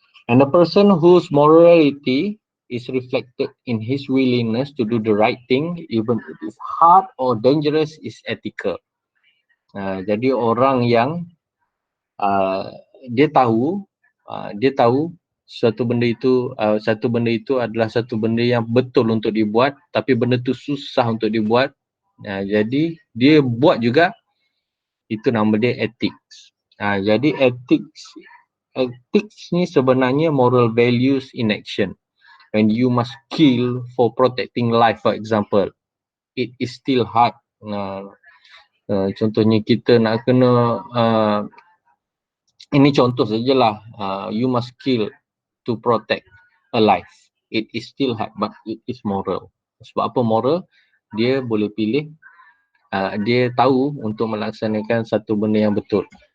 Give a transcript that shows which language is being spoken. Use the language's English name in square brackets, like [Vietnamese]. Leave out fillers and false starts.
[English] And a person whose morality is reflected in his willingness to do the right thing, even if it is hard or dangerous, is ethical. [Malay] Jadi orang yang dia tahu satu benda itu adalah satu benda yang betul untuk dibuat, tapi benda tu susah untuk dibuat. Jadi dia buat juga, itu nama dia ethics. Jadi ethics ni sebenarnya [English] moral values in action. When you must kill for protecting life, for example, it is still hard. [Malay] Contohnya kita nak kena ini contoh sajalah, [English] you must kill to protect a life. It is still hard, but it is moral. [Malay] Sebab apa moral? Dia boleh pilih, dia tahu untuk melaksanakan satu benda yang betul.